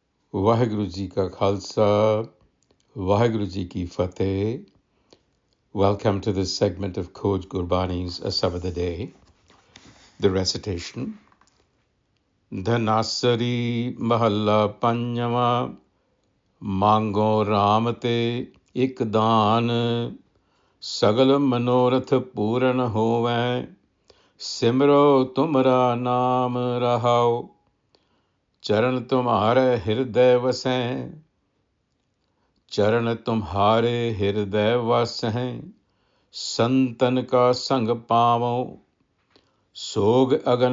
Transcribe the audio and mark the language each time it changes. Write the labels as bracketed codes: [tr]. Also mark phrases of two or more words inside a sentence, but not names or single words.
[pa] ਵਾਹਿਗੁਰੂ ਜੀ ਕਾ ਖਾਲਸਾ, ਵਾਹਿਗੁਰੂ ਜੀ ਕੀ ਫਤਿਹ. [en] Welcome to this segment of Khoj Gurbani's a-sabad-a-day, the recitation. [pa] ਧਨਾਸਰੀ ਮਹਲਾ ਪੰਜਵਾ, ਮਾਂਗਉ ਰਾਮ ਤੇ ਇਕ ਦਾਨ, ਸਗਲ ਮਨੋਰਥ ਪੂਰਨ ਹੋਵੇ, ਸਿਮਰੋ ਤੁਮਰਾ ਨਾਮ ਰਹਾਉ, चरण ਤੁਮ੍ਹਾਰੇ ਹ੍ਰਿਦੈ ਵਸੇਂ, ਚਰਣ ਤੁਮ੍ਹਾਰੇ ਹ੍ਰਿਦੈ ਵਸੇਂ, ਸੰਤਨ ਕਾ ਸੰਗ ਪਾਵੋ, ਸੋਗ ਅਗਨ